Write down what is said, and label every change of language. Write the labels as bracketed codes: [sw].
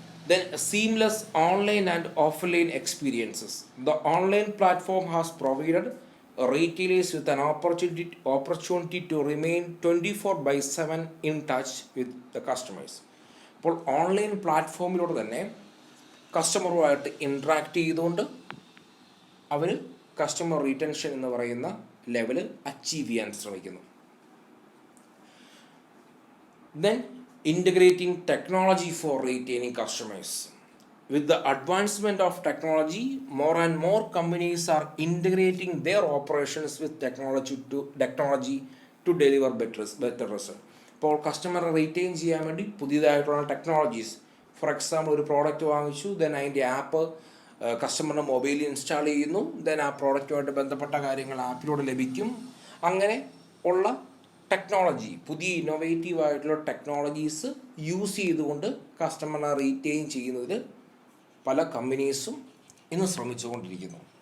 [en] Then seamless online and offline experiences. The online platform has provided retailers with an opportunity to remain 24/7 in touch with the customers. [ml] അപ്പോൾ online പ്ലാറ്റ്ഫോമിലൂടെ തന്നെ കസ്റ്റമറുമായിട്ട് interact ചെയ്തുകൊണ്ട് അവർ customer retention എന്ന് പറയുന്ന level achieve ചെയ്യാൻ ശ്രമിക്കുന്നു. [en] Then integrating technology for retaining customers. With the advancement of technology, more and more companies are integrating their operations with technology to deliver better result. [ml] അപ്പോൾ കസ്റ്റമറെ retain ചെയ്യാൻ വേണ്ടി പുതിയതായിട്ടുള്ള technologies, for example ഒരു product വാങ്ങിച്ചു, then അതിൻ്റെ app കസ്റ്റമറിൻ്റെ മൊബൈലിൽ install ചെയ്യുന്നു, then ആ പ്രോഡക്റ്റുമായിട്ട് ബന്ധപ്പെട്ട കാര്യങ്ങൾ ആപ്പിലൂടെ ലഭിക്കും. അങ്ങനെ ഉള്ള ടെക്നോളജി, പുതിയ ഇന്നോവേറ്റീവ് ആയിട്ടുള്ള ടെക്നോളജീസ് യൂസ് ചെയ്തുകൊണ്ട് കസ്റ്റമറിനെ റീറ്റെയിൻ ചെയ്യുന്നതിൽ പല കമ്പനീസും ഇന്ന് ശ്രമിച്ചുകൊണ്ടിരിക്കുന്നു.